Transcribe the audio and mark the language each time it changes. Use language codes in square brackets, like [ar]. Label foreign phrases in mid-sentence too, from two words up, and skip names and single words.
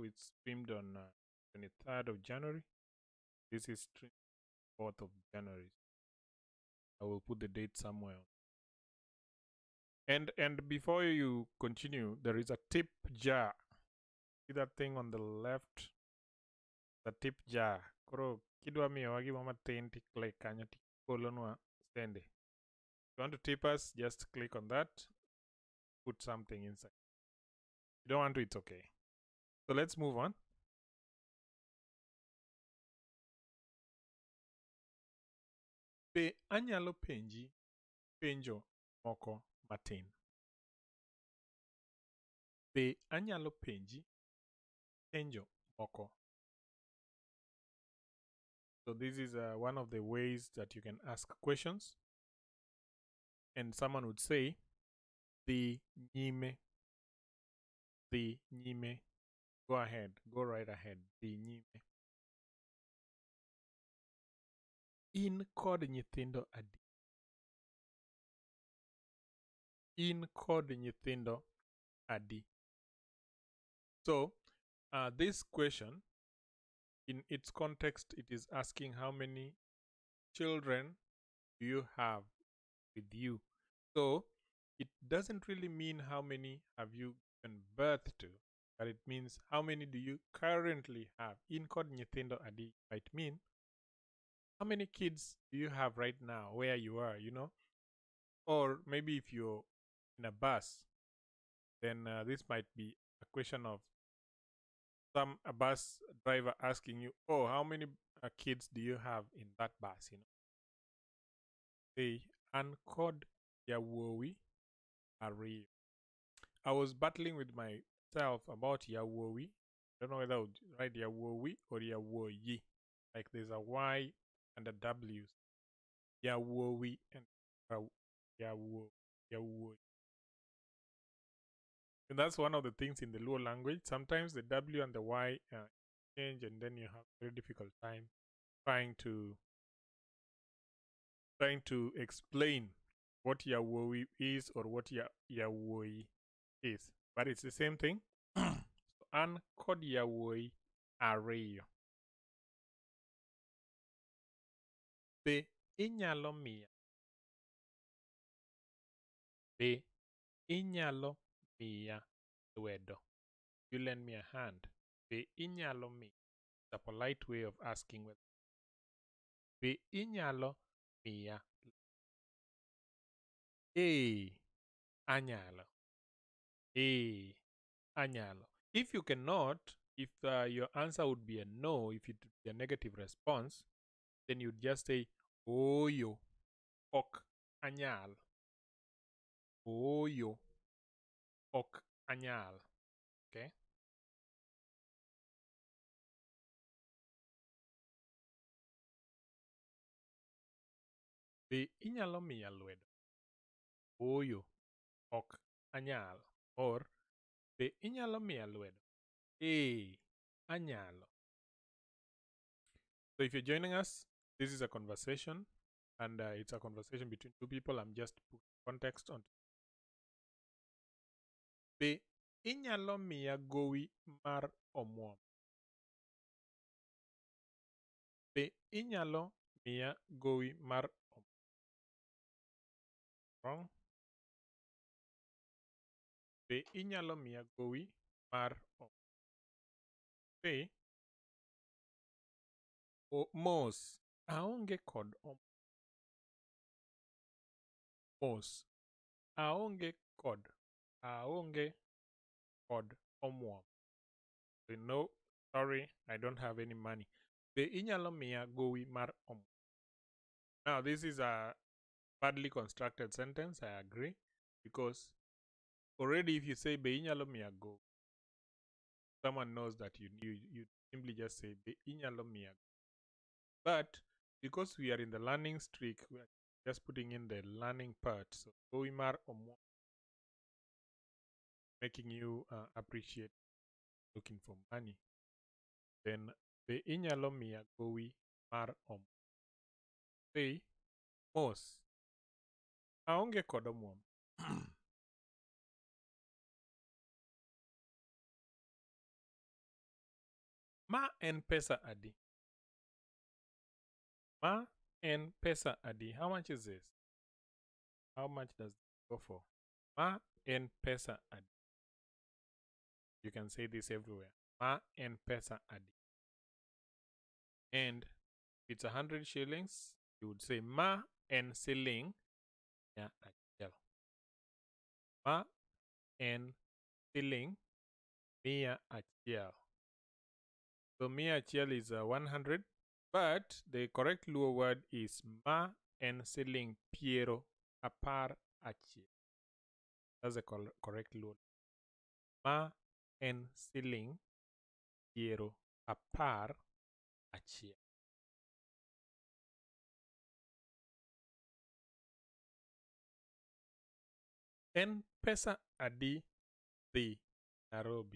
[en] It's streamed on 23rd of January. This is streamed 4th of January. I will put the date somewhere. And before you continue, there is a tip jar. See that thing on the left? The tip jar. [luo] Koro kidwa miyo wagi mama tin tikle kanyo tikolonwa sende. [en] you want to tip us, just click on that, put something inside. If you don't want to, it's okay. So let's move on. [luo] Be anyalo penji penjo moko matin. Be anyalo penji penjo moko. [en] So this is one of the ways that you can ask questions. And someone would say, the nyime. The nyime. Go ahead. Go right ahead. The nyime. [luo] In kod nyithindo adi. In kod nyithindo adi. [en] So, this question, in its context, it is asking how many children do you have with you. So, it doesn't really mean how many have you given birth to, but it means how many do you currently have. [luo] In kod nyithindo adi [en] might mean how many kids do you have right now where you are, you know? Or maybe if you're in a bus, then this might be a question of a bus driver asking you, oh, how many kids do you have in that bus, you know? Say, [luo] an kod yawuowi ariyo. [en] I was battling with myself about yawuowi. I don't know whether I would write yawuowi or yawuoyi. Like there's a Y and a W. Yawuowi and yawuoyi. And that's one of the things in the Luo language. Sometimes the W and the Y change, and then you have a very difficult time trying to explain what Yawoi is or what Yawoi is. But it's the same thing. [luo] An kod Yawoi ariyo. Be inyalo miya. Be inyalo miya lwedo. [en] You lend me a hand. [luo] Be inyalo miya. [en] It's a polite way of asking whether. [luo] Be inyalo miya. Anyalo. Anyalo. [en] If you cannot, if your answer would be a no, if it would be a negative response, then you'd just say, [luo] OOYO, ok anyal. OOYO, ok anyal. Okay? Be inyalo miya lwedo. OOYO, ok anyal. Or, be inyalo miya lwedo. Anyalo. [en] So if you're joining us, this is a conversation, and it's a conversation between two people. I'm just putting context on. [luo] Be inyalo miya gowi mar omuom. Be inyalo miya gowi mar omuom. [en] Wrong. [luo] Be inyalo miya gowi mar omuom. Be mos aonge kod omuom. Mos aonge kod omuom. [en] No, sorry, I don't have any money. [luo] Be inyalo miya gowi mar omuom. [en] Now this is a badly constructed sentence, I agree, because already if you say [luo] be inyalo miya gowi, [en] someone knows that you simply just say [luo] be inyalo miya. [en] But because we are in the learning streak, we are just putting in the learning part. [luo] So gowi mar omuom, [en] making you appreciate looking for money. [luo] Then be inyalo miya gowi mar omuom. Say mos aonge kod omuom. Ma en pesa adi. Ma en pesa adi. [en] How much is this? How much does it go for? [luo] Ma en pesa adi. [en] You can say this everywhere. [luo] Ma en pesa adi. [en] And it's 100 shillings. You would say [luo] ma en shilling. mia achiel. Ma en siling mia achiel. [en] So [luo] mia achiel [en] is 100, but the correct Luo word is [luo] ma en siling piero apar achiel. [en] That's the correct Luo. [luo] Ma en siling piero apar achiel. En pesa adi dhi Nairobi?